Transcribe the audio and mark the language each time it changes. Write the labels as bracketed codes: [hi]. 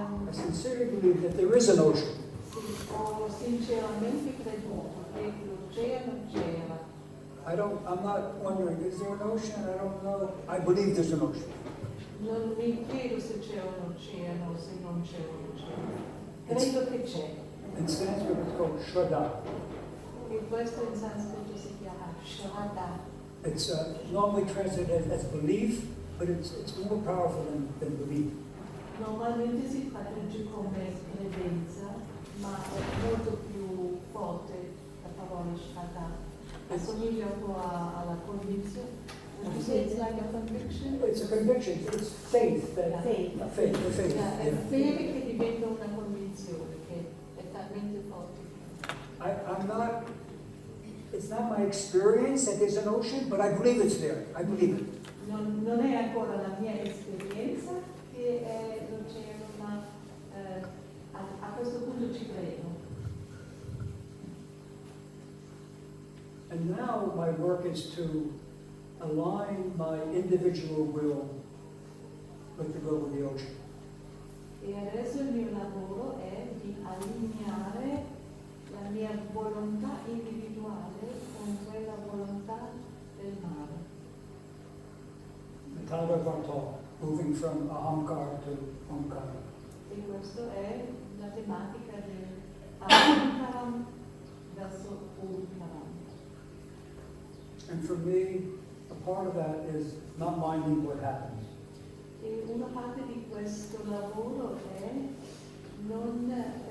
[en] I sincerely believe that there is an ocean. [it] ho sinceramente creduto che l'oceano c'era. [en] I'm not wondering, is there an ocean? I don't know. I believe there's an ocean. [it] Non mi chiedo se c'è un oceano o se non c'è un oceano. Credo che c'è. [en] In Sanskrit it's called Shraddha. [it] E questo in sanscrito si chiama Sarà. [en] It's normally translated as belief, but it's more powerful than belief. [it] Normalmente si traduce come credenza, ma è molto più forte la parola Sarà. Assomiglia un po' alla convinzione. [en] Would you say it's like a conviction? It's a conviction. It's faith. Faith. Faith. [it] È fede che diventa una convinzione, che è talmente forte. [en] I'm not. It's not my experience that there's an ocean, but I believe it's there. I believe it. [it] Non è ancora la mia esperienza che è l'oceano, ma a questo punto ci credo. [en] And now my work is to align my individual will with the will of the ocean. [it] E adesso il mio lavoro è di allineare la mia volontà individuale con quella volontà del mare. [en] The Tattva, moving from ahankara to omkara. [it] E questa è la tematica del ahankara verso omkara. [en] And for me, a part of that is not minding what happens. [it] E una parte di questo lavoro è non